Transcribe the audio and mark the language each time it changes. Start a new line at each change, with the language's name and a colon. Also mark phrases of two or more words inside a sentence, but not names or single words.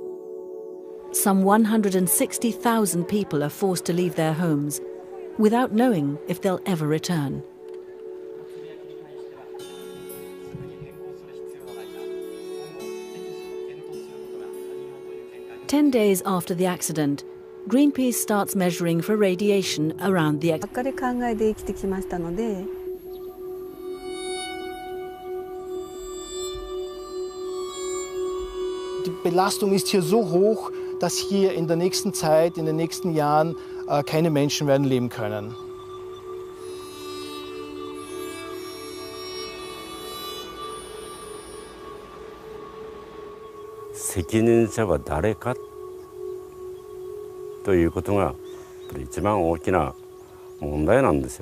English: Some 160,000 people are forced to leave their homes without knowing if they'll ever return. Ten days after the accident, Greenpeace starts measuring for radiation around the...
Japanese: ばっかり考えて生きてきましたので。
German: Die Belastung ist hier so hoch, dass hier in der nächsten Zeit, in den nächsten Jahren keine Menschen werden leben können.
Japanese: 責任者は誰かということが一番大きな問題なんですよ。